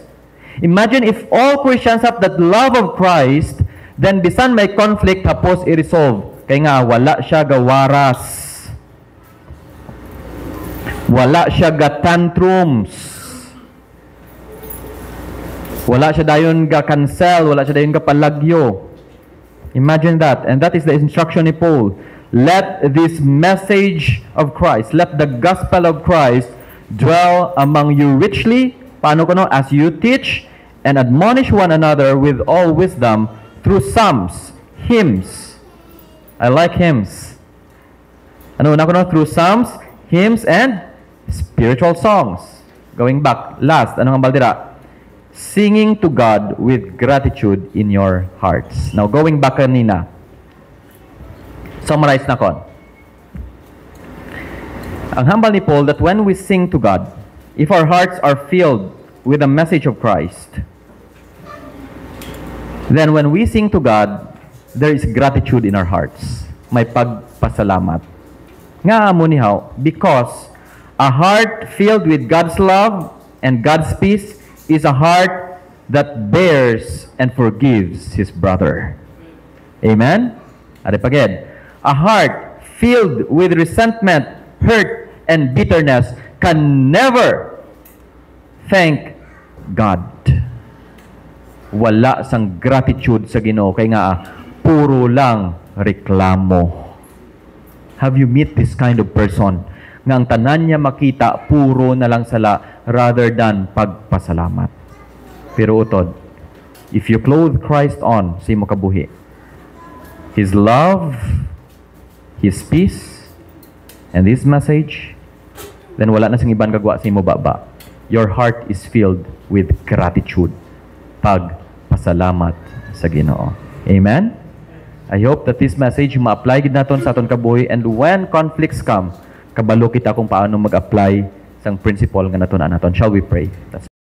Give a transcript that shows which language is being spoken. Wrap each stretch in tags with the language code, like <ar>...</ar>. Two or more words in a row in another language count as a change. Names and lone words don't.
<en>Imagine if all Christians have that love of Christ, then</en> <hil>bisan may conflict hapos i-resolve. Kaya nga, wala siya gawaras. Wala siya ga-tantrums. Wala siya dayon ga-cancel. Wala siya dayon ga-palagyo.</hil> <en>Imagine that. And that is the instruction ni Paul. Let this message of Christ, let the gospel of Christ dwell among you richly.</en> <hil>Paano ko no?</hil> <en>As you teach and admonish one another with all wisdom through psalms, hymns. I like hymns.</en> <hil>Ano na ko no?</hil> <en>Through psalms, hymns, and spiritual songs. Going back, last,</en> <hil>ano nga baldira?</hil> <en>Singing to God with gratitude in your hearts. Now, going back kanina, summarize na kon.</en> <hil>Ang hambal ni Paul</hil> <en>that when we sing to God, if our hearts are filled with the message of Christ, then when we sing to God, there is gratitude in our hearts.</en> <hil>May pagpasalamat. Nga amo nihaw,</hil> <en>because a heart filled with God's love and God's peace is a heart that bears and forgives his brother.</en> <hil>Amen? Ari paged.</hil> <en>A heart filled with resentment, hurt, and bitterness can never thank God.</en> <hil>Wala sang gratitude sa Ginoo kay nga puro lang reklamo.</hil> <en>Have you met this kind of person</en> <hil>nga ang tanan niya makita puro na lang sala</hil> <en>rather than</en> <hil>pagpasalamat? Pero utod,</hil> <en>if you clothe Christ on sa imo kabuhi, His love, His peace, and His message, then</en> <hil>wala na sing iban kagwa sa imo baba.</hil> <en>Your heart is filled with gratitude.</en> <hil>Pagpasalamat sa Ginoo. Amen?</hil> <en>I hope that this message</en> <hil>ma-apply gid naton sa aton kabuhi,</hil> <en>and when conflicts come,</en> <hil>kabalo kita kung paano mag-apply sang principle nga naton.</hil> <en>Shall we pray? Let's</en>